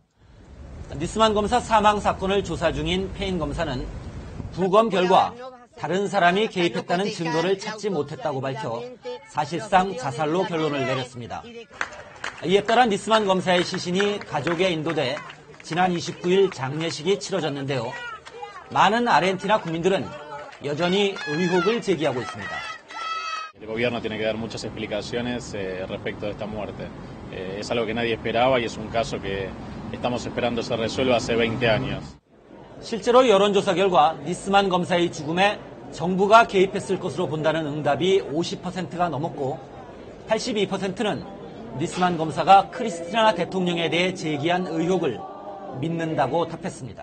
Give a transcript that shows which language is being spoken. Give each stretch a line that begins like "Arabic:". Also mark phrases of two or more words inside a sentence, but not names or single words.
Korean: 니스만 검사 사망 사건을 조사 중인 페인 검사는 부검 결과 다른 사람이 개입했다는 증거를 찾지 못했다고 밝혀 사실상 자살로 결론을 내렸습니다. 이에 따라 니스만 검사의 시신이 가족에 인도돼 지난 29일 장례식이 치러졌는데요. 많은 아르헨티나 국민들은 여전히 의혹을 제기하고 있습니다.
Spanish: El gobierno tiene que dar muchas explicaciones respecto de esta muerte. Es algo que nadie esperaba y es un caso que estamos esperando se resuelva hace 20 años.
Korean: 실제로 여론조사 결과 니스만 검사의 죽음에 정부가 개입했을 것으로 본다는 응답이 50%가 넘었고 82%는 니스만 검사가 크리스티나 대통령에 대해 제기한 의혹을 믿는다고 답했습니다.